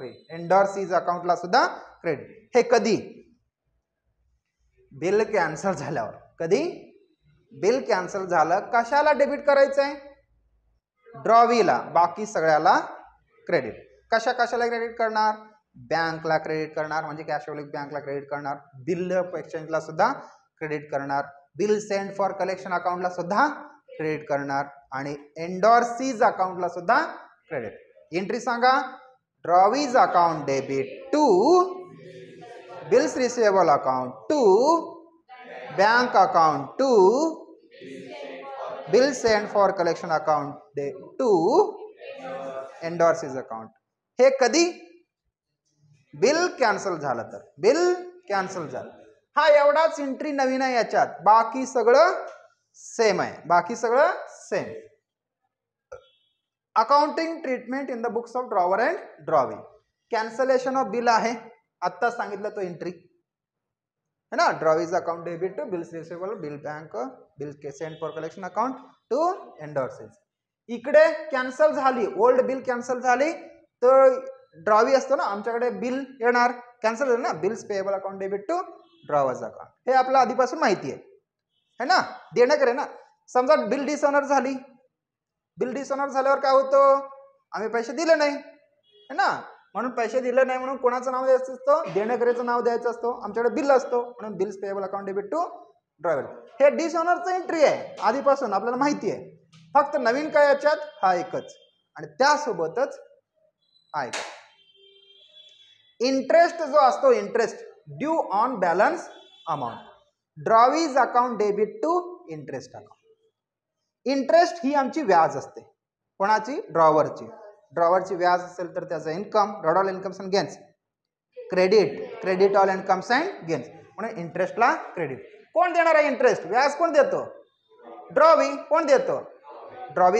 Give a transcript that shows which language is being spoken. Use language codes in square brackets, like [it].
[mr] एंडॉर्सीज अकाउंटला सुद्धा क्रेडिट. हे कधी, बिल कॅन्सल झाल्यावर. कधी, बिल कॅन्सल झालं, कशाला डेबिट करायचं आहे, ड्रॉवीला, बाकी सगळ्याला क्रेडिट. कशाला क्रेडिट करणार, बँकला क्रेडिट करणार म्हणजे कॅश अवेलेबल बँकला क्रेडिट करणार. बिल एक्सचेंजला सुद्धा क्रेडिट करणार. बिल सेंड फॉर कलेक्शन अकाउंटला सुद्धा क्रेडिट करणार आणि एंडॉर्सीज अकाउंटला सुद्धा क्रेडिट. एंट्री सांगा, [en] Drawee's account debit to bills receivable account to bank account to bill send for collection account to endorsee's account. [mr] हे कधी, बिल कॅन्सल झालं तर. बिल कॅन्सल झालं, हा एवढाच एंट्री नवीन आहे याच्यात, बाकी सगळं सेम आहे. बाकी सगळं same. [en] Accounting treatment in the books of drawer and drawing. [mr] Cancellation of bill आहे, आत्ता सांगितलं तो एंट्री है ना. [en] Drawee's account debit to bills receivable, bill bank, bill send for collection account to endorsees. [mr] इकडे कॅन्सल झाली, ओल्ड बिल कॅन्सल झाली तर ड्रॉवी असतो ना, आमच्याकडे बिल येणार, कॅन्सल झालं ना, [en] Bills payable account debit to drawer's account. [mr] हे आपलं आधीपासून माहिती आहे ना, देणं करे ना. समजा बिल डिसऑनर झाली, बिल डिसऑनर झाल्यावर काय होतं, आम्ही पैसे दिले नाही है ना, म्हणून पैसे दिले नाही म्हणून कोणाचं नाव द्यायचं असतं, देणेकरीचं नाव द्यायचं असतं. आमच्याकडे बिल असतो म्हणून [en] Bills payable account debit to drawer. [mr] हे डिसऑनरचं एंट्री आहे, आधीपासून आपल्याला माहिती आहे. फक्त नवीन काय याच्यात, हा एकच आणि त्यासोबतच हा एक. [en] Interest जो असतो, interest due on balance amount, drawee's account debit to interest account. [mr] Interest ही आमची व्याज असते, कोणाची, ड्रॉवरची. ड्रॉवरची व्याज असेल तर त्याचा income, [en] ड्रॉड all incomes and gains. Credit all incomes and gains, [mr] म्हणून इंटरेस्टला क्रेडिट. कोण देणार आहे इंटरेस्ट, व्याज कोण देतो, ड्रॉवी. कोण देतो, ड्रॉवी.